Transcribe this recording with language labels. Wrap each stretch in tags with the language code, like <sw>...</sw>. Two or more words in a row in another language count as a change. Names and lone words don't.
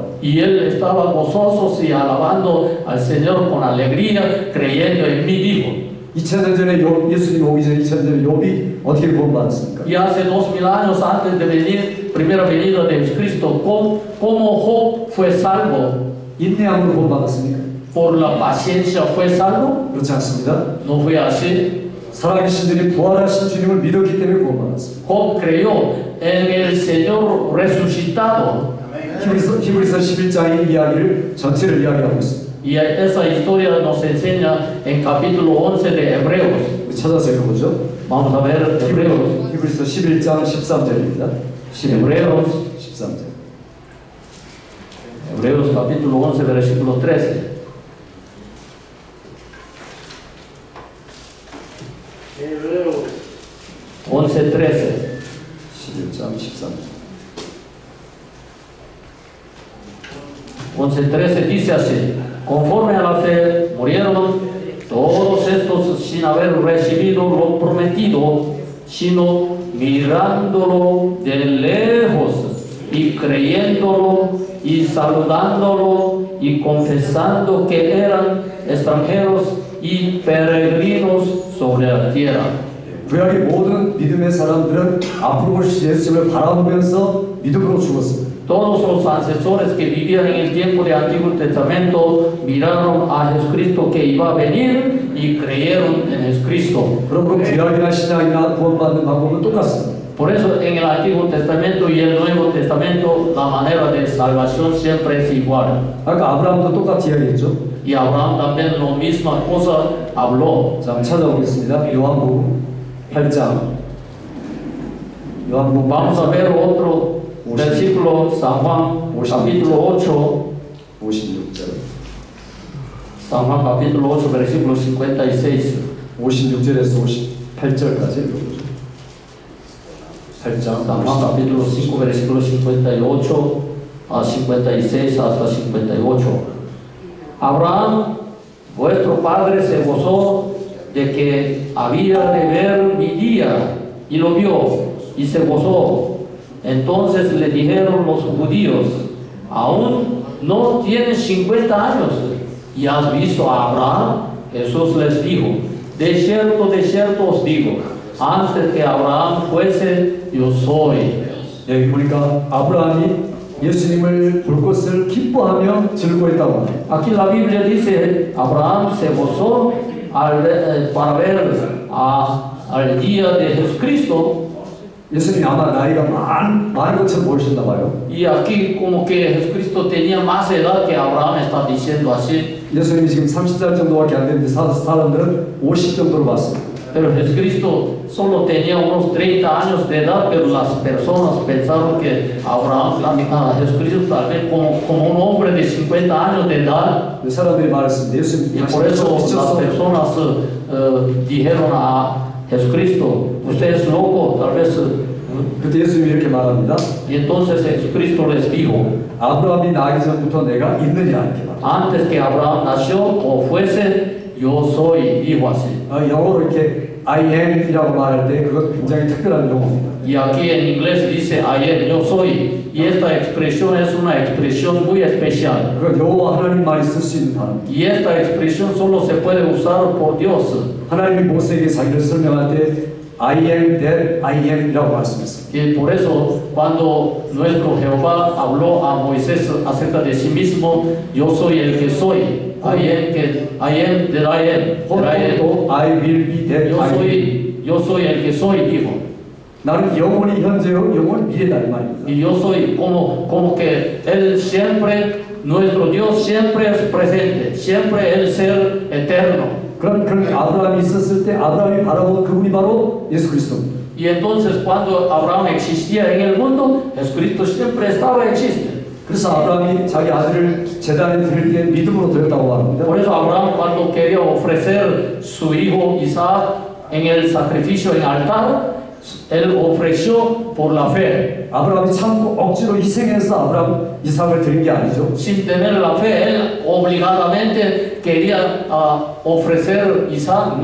<es>Y él estaba gozoso y alabando al Señor con alegría, creyendo en mi hijo.</es> <ko>2000년 전에 예수님 오기 전에 2000년 전에 욥이 어떻게 구원받았습니까?</ko> <es>Y hace 2000 años antes de venir, primera venida de Jesucristo, ¿cómo Job fue salvo?</es> <ko>인내함으로 구원받았습니까?</ko> <es>¿Por la paciencia fue salvo?</es> <ko>그렇지 않습니다.</ko> <es>No fue así.</es> <ko>살아계신 분이 부활하신 주님을 믿었기 때문에 구원받았습니다.</ko> <es>Job creyó en el Señor resucitado.</es> <ko>히브리서 11장의 이야기를 전체를 이야기하고 있습니다.</ko> <es>Y esa historia nos enseña en capítulo 11 de Hebreos.</es> <ko>찾아서 읽어보죠.</ko> <es>Vamos a ver Hebreos.</es> <ko>히브리서 11장 13절입니다.</ko> <es>Hebreos,</es> <ko>13절.</ko> <es>Hebreos capítulo 11, versículo 13. Hebreos 11, 13.</es> <ko>11장 13절.</ko> <es>11:13 dice así: conforme a la fe murieron todos estos sin haber recibido lo prometido, sino mirándolo de lejos y creyéndolo y saludándolo y confesando que eran extranjeros y peregrinos sobre la tierra.</es> <ko>구약의 모든 믿음의 사람들은 앞으로 오실 예수님을 바라보면서 믿음으로 죽었습니다.</ko> <es>Todos los ancestores que vivían en el tiempo del Antiguo Testamento miraron a Jesucristo que iba a venir y creyeron en Jesucristo.</es> <ko>그럼 그 구약이나 신약이나 구원받는 방법은 똑같습니다.</ko> <es>Por eso en el Antiguo Testamento y el Nuevo Testamento la manera de salvación siempre es igual.</es> <ko>아까 아브라함도 똑같이 이야기했죠.</ko> <es>Y Abraham también la misma cosa habló.</es> <ko>자, 찾아보겠습니다. 요한복음 8장. 요한복음</ko> <es>Vamos a ver otro versículo, San Juan capítulo 8.</es> <ko>56절.</ko> <es>San Juan capítulo 8, versículo 56.</es> <ko>56절에서 58절까지 읽어보죠. 8장.</ko> <es>San Juan capítulo 5, versículo 58 a 56 hasta 58. Abraham, vuestro padre, se gozó de que había de ver mi día, y lo vio, y se gozó. Entonces le dijeron los judíos: aún no tienes 50 años, y has visto a Abraham. Jesús les dijo: de cierto os digo, antes que Abraham fuese, yo soy.</es> <ko>여기 보니까 아브라함이 예수님을 볼 것을 기뻐하며 즐거워했다고 합니다.</ko> <es>Aquí la Biblia dice: Abraham se gozó para ver al día de Jesucristo.</es> <ko>예수님이 아마 나이가 많은 것처럼 보이셨나 봐요.</ko> <es>Y aquí como que Jesucristo tenía más edad que Abraham, está diciendo así.</es> <ko>예수님이 지금 30살 정도밖에 안 됐는데 사람들은 50 정도로 봤습니다.</ko> <es>Pero Jesucristo solo tenía unos 30 años de edad, pero las personas pensaron que Jesucristo tal vez como un hombre de 50 años de edad.</es> <ko>사람들이 말했습니다. 예수님</ko> <es>Y por eso las</es> <ko>미쳤어.</ko> <es>personas dijeron a Jesucristo: usted es loco, tal vez.</es> <ko>그때 예수님이 이렇게 말합니다.</ko> <es>Y entonces Jesucristo les dijo:</es> <ko>아브라함이 나기 전부터 내가 있느니라 이렇게 말합니다.</ko> <es>antes que Abraham nació o fuese, yo soy, dijo así.</es> <ko>영어로 이렇게</ko> <en>I am</en> <ko>이라고 말할 때 그것 굉장히 특별한 용어입니다.</ko> <es>Y aquí en inglés dice</es> <en>I am,</en> <es>yo soy. Y esta expresión es una expresión muy especial.</es> <ko>그건 여호와 하나님만이 쓸 수 있는 단어입니다.</ko> <es>Y esta expresión solo se puede usar por Dios.</es> <ko>하나님이 모세에게 자기를 설명할 때</ko> <en>I am that I am</en> <ko>이라고 말씀했습니다.</ko> <es>Y por eso cuando nuestro Jehová habló a Moisés acerca de sí mismo: yo soy el que soy.</es> <en>I am that I am. 또 I will be that I am.</en> <es>Yo soy el que soy, dijo.</es> <ko>나는 영원히 현재요, 영원히 미래다 이 말입니다.</ko> <es>Y yo soy como que Él siempre, nuestro Dios siempre es presente, siempre el ser eterno.</es> <ko>그런 아브라함이 있었을 때 아브라함이 바라본 그분이 바로 예수 그리스도입니다.</ko> <es>Y entonces cuando Abraham existía en el mundo, Jesucristo siempre estaba, existe.</es> <ko>그래서 아브라함이 자기 아들을 제단에 드릴 때 믿음으로 드렸다고 말합니다.</ko> <es>Por eso Abraham, cuando quería ofrecer su hijo Isaac en el sacrificio en altar, él ofreció por la fe.</es> <ko>아브라함이 참고 억지로 희생해서 아브라함 이삭을 드린 게 아니죠.</ko> <es>Sin tener la fe, él obligadamente quería ofrecer Isaac.</es>